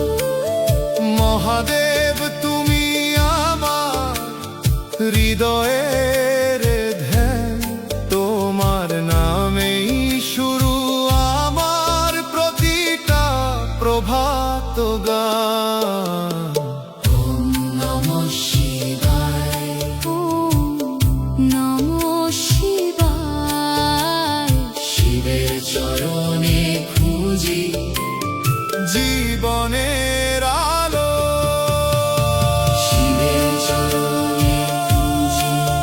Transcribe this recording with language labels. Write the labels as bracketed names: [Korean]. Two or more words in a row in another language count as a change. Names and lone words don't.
[Bangla] মহাদেব তুমি আমার হৃদয়ের ধ্যান, তোমার নামেই শুরু আমার প্রতিটা প্রভাত গান। [Sanskrit] ওম নমঃ শিবায়। ওম নমঃ শিবায়। [Bangla] শিবের চরণে খুঁজি জীবনের আলো। শিবের চরণে খুঁজি